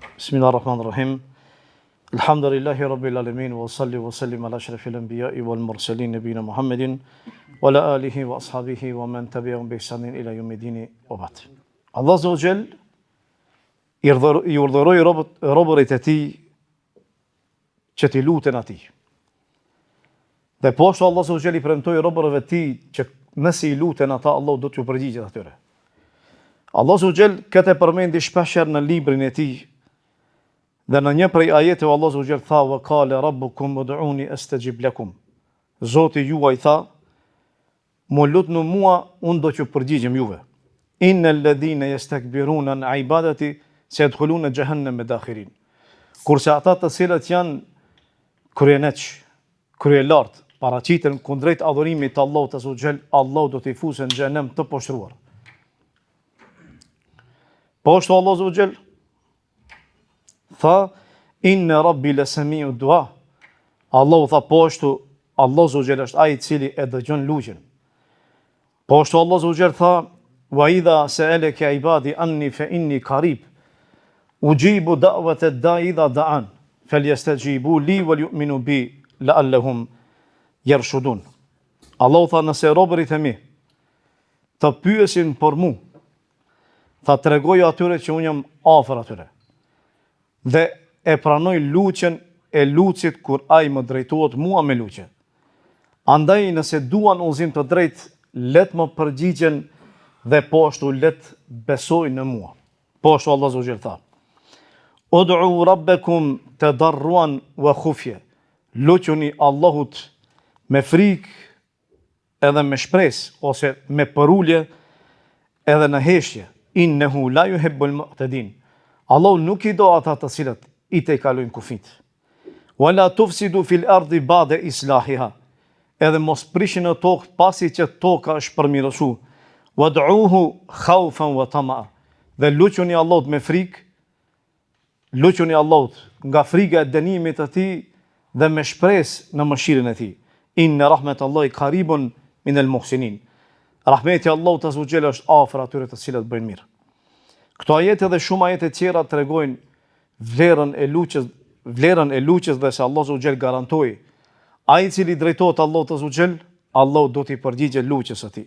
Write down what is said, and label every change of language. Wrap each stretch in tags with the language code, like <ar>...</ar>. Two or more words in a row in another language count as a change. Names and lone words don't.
<ar>بسم الله الرحمن الرحيم الحمد لله رب العالمين وصل وسلم على أشرف الأنبياء والمرسلين نبينا محمد وعلى آله وأصحابه ومن تبعهم بإحسان إلى يوم الدين وبعد.</ar> <sq>Allah</sq> <ar>عز وجل</ar> <sq>i urdhëroi robërit e tij që t'i luten atij. Dhe poshtë Allah</sq> <ar>عز وجل</ar> <sq>i premtoi robërve të tij që nëse i luten ata, Allah do t'ju përgjigjet atyre. Allah</sq> <ar>عز وجل</ar> <sq>këtë përmendi shpeshherë në librin e tij. Dhe në një prej ajeteve Allah</sq> <ar>عز وجل</ar> <sq>tha:</sq> <ar>"وقال ربكم ادعوني أستجب لكم."</ar> <sq>Zoti juaj tha: "Mu lutni mua, unë do t'ju përgjigjem juve.</sq> <ar>إن الذين يستكبرون عن عبادتي سيدخلون جهنم داخرين."</ar> <sq>Kurse ata të cilët janë kryelartë, paraqiten kundrejt adhurimit të Allahut</sq> <ar>عز وجل,</ar> <sq>Allah do t'i fusë në xhenem të poshtruar. Poshtë Allah</sq> <ar>عز وجل</ar> <sq>tha:</sq> <ar>"إن ربي لسميع الدعاء."</ar> <sq>Allahu tha poshtu, Allah</sq> <ar>عز وجل</ar> <sq>është ai i cili e dëgjon lutjen. Poshtu Allah</sq> <ar>عز وجل</ar> <sq>tha:</sq> <ar>"وإذا سألك عبادي عني فإني قريب أجيب دعوة الداع إذا دعان فليستجيبوا لي وليؤمنوا بي لعلهم يرشدون."</ar> <sq>Allahu tha, nëse robërit e mi të pyesin për mu, tha tregoj atyre që unë jam afër atyre. Dhe e pranoj lutjen e lutësit kur ai më drejtohet mua me lutje. Andaj nëse duan udhëzim të drejtë, let më përgjigjen dhe poshtu let besojnë në mua. Poshtu Allah</sq> <ar>عز وجل</ar> <sq>tha:</sq> <ar>"ادعوا ربكم تضرعا وخفية."</ar> <sq>Lutjuni Allahut me frikë edhe me shpresë, ose me përulje edhe në heshtje.</sq> <ar>إنه لا يحب المعتدين.</ar> <sq>Allahu nuk i do ata të cilët i te kalojnë kufit.</sq> <ar>ولا تفسدوا في الأرض بعد إصلاحها.</ar> <sq>Edhe mos prishin në tokë pasi që toka është përmirësuar.</sq> <ar>وادعوه خوفا وطمعا.</ar> <sq>Dhe lutjuni Allahut me frikë, lutjuni Allahut nga frika e dënimit të tij dhe me shpresë në mëshirën e tij.</sq> <ar>إن رحمة الله قريب من المحسنين.</ar> <sq>Rahmeti Allahut</sq> <ar>عز وجل</ar> <sq>është afër atyre të cilët bëjnë mirë. Këto ajete dhe shumë ajete tjera tregojnë vlerën e lutjes dhe se Allah</sq> <ar>عز وجل</ar> <sq>garantoi ai i cili drejtohet Allahut</sq> <ar>عز وجل,</ar> <sq>Allah do t'i përgjigjë lutjes së tij.</sq>